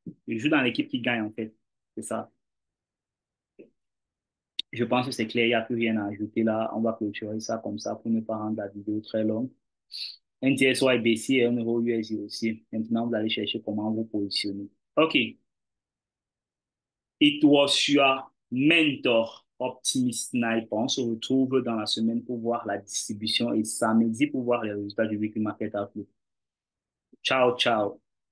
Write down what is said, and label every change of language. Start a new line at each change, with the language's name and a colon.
French: Je joue dans l'équipe qui gagne, en fait. C'est ça. Je pense que c'est clair, il n'y a plus rien à ajouter là. On va clôturer ça comme ça pour ne pas rendre la vidéo très longue. NTSY BC et un euro USD aussi. Maintenant, vous allez chercher comment vous positionner. OK.
English: It was your mentor, Optimist Sniper.
French: On se retrouve dans la semaine pour voir la distribution et samedi pour voir les résultats du Weekly Market Outlook. Ciao, ciao.